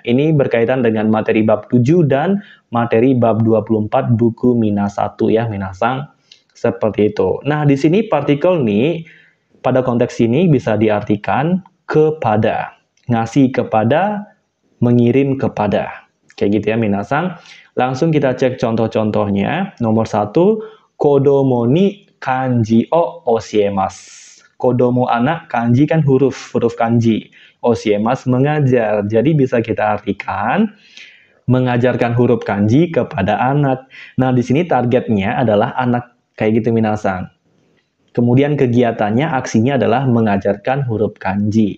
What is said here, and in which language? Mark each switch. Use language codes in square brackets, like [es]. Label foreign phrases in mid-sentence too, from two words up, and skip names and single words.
[id] Ini berkaitan dengan materi bab 7 dan materi bab 24 buku Mina 1 ya minasang. Seperti itu. Nah, di sini partikel ni pada konteks ini bisa diartikan kepada, ngasih kepada, mengirim kepada. Kayak gitu ya minasang. Langsung kita cek contoh-contohnya. Nomor 1, [ja] 子供に漢字を教えます. [id] Kodomo anak, kanji kan huruf kanji. Osiemas mengajar. Jadi bisa kita artikan mengajarkan huruf kanji kepada anak. Nah, di sini targetnya adalah anak. Kayak gitu minasang. Kemudian kegiatannya, aksinya adalah mengajarkan huruf kanji.